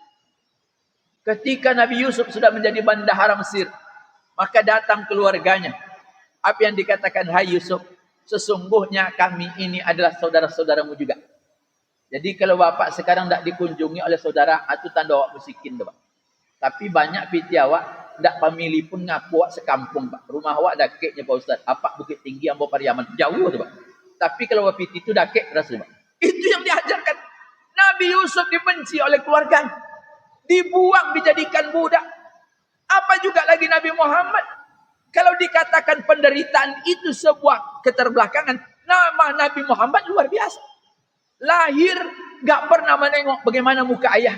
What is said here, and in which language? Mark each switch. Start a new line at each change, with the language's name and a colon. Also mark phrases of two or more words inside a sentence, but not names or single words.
Indonesian: Ketika Nabi Yusuf sudah menjadi bendahara Mesir, maka datang keluarganya. Apa yang dikatakan, hai Yusuf, sesungguhnya kami ini adalah saudara-saudaramu juga. Jadi kalau bapak sekarang tidak dikunjungi oleh saudara, itu tanda awak miskin, Pak.
Minangkabau: Tapi banyak piti awak, tidak pamili pun ngaku awak sekampung, Pak. Rumah awak dakeknya Pak Ustaz. Apa Bukit Tinggi, Ambo Pariaman.
Indonesian: Jauh, Pak.
Minangkabau: Tapi kalau awak piti itu dakek, rasanya, Pak.
Indonesian: Itu yang diajarkan. Nabi Yusuf dibenci oleh keluarganya. Dibuang, dijadikan budak. Apa juga lagi Nabi Muhammad? Kalau dikatakan penderitaan itu sebuah keterbelakangan, nama Nabi Muhammad luar biasa. Lahir gak pernah menengok bagaimana muka ayah.